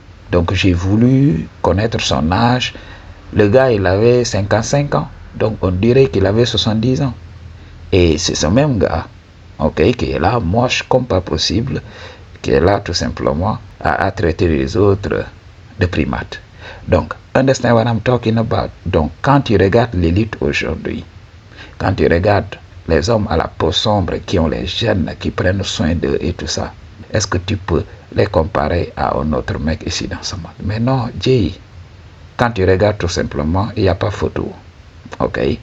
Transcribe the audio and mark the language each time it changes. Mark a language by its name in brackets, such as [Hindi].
[French] Donc j'ai voulu connaître son âge. Le gars, il avait 55 ans. Donc on dirait qu'il avait 70 ans. Et c'est ce même gars, ok, qui est là, moche comme pas possible, qui est là tout simplement à traiter les autres de primates. [English] Donc, understand what I'm talking about? [French] Donc, quand tu regardes l'élite aujourd'hui, quand tu regardes les hommes à la peau sombre qui ont les gènes, qui prennent soin d'eux et tout ça, est-ce que tu peux les comparer à un autre mec ici dans ce monde? Mais non, Jay, quand tu regardes tout simplement, il n'y a pas photo. Ok?